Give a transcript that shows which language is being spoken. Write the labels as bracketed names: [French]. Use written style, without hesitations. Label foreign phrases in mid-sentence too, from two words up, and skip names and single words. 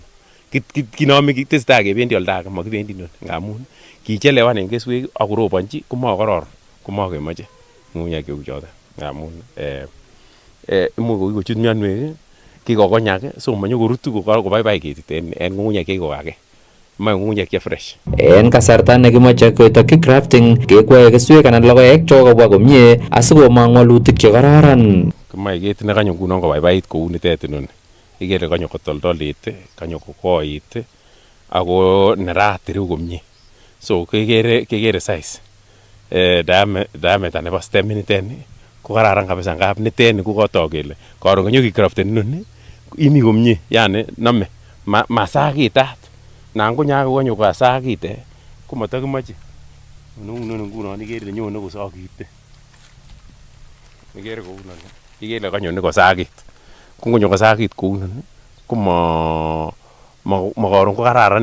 [Kalenjin] Kinome tesetai kebendi olda age makibendi non ngamun kichelewan en keswek ak korobonchi komakororon komakemoche ng'ung'unyek cheu choton ngamun imuch kochut mionwek kikokonyak so manyokorutu kobaibai ketit en ng'ung'unyek chekikokage. Moe ng'ung'unyek che fresh. En kasarta nekimoche ketokyi grafting kekwoe keswek anan logoek chokobwa komie asikomong walutik chekororon. Kimoe ketit nekanyo ngunon kobaibait kou nitet inoni. Ikere kanyo kotoldolit, kanyo kokoit ako nerat ireu komie. So kekere size. Diameter nebo stem niten ko kararan kabisa ngap niten ko kotok kele karon kanyo kigraften inoni imi komie yani nome masakitat nan konyago konyo kasakite komotokimache nunu ngunon ikere ile nyone kosakite ikere kou non ikere ile kanyone kosakit ko ngonyo kosakit kou non ko makoron ko kararan